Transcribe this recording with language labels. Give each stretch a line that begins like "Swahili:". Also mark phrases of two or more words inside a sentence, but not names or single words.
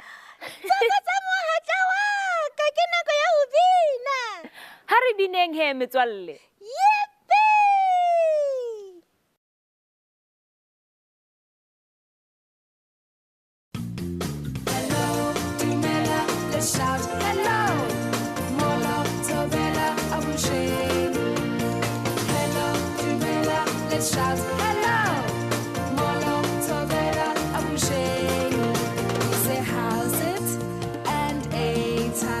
Southern Sotho: Tsokotsa mohatla wa ka, ke nako ya ho bina. Ha re bineng he metswalle. Yippee!
English: Hello, dumela, let's shout hello.
Xhosa: Molo, tobela, abushe.
English: Hello, dumela, let's shout hello.
Xhosa: Molo, tobela, abushe.
English: Say how's it and eta.